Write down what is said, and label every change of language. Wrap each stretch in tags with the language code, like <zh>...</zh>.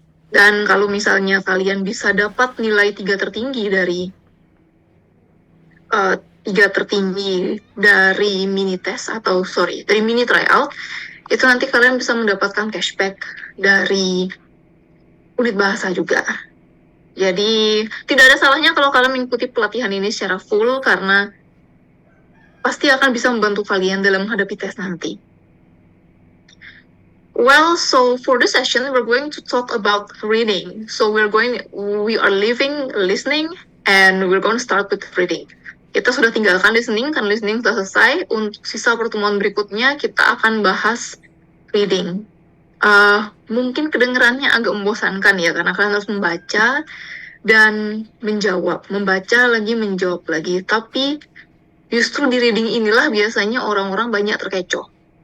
<id>Dan kalau misalnya kalian bisa dapat nilai 3 tertinggi dari uh, 3 tertinggi dari mini test atau sorry dari mini tryout, itu nanti kalian bisa mendapatkan cashback dari unit bahasa juga. Jadi tidak ada salahnya kalau kalian mengikuti pelatihan ini secara full karena pasti akan bisa membantu kalian dalam menghadapi tes nanti.</id> <en>Well, so for this session, we're going to talk about reading. So we are leaving listening, and we're going to start with reading.</en> <id>Kita sudah tinggalkan listening, kan listening sudah selesai. Untuk sisa pertemuan berikutnya, kita akan bahas reading. Mungkin kedengarannya agak membosankan ya, karena kalian harus membaca dan menjawab. Membaca lagi, menjawab lagi. Tapi justru di reading inilah biasanya orang-orang banyak terkecoh.</id>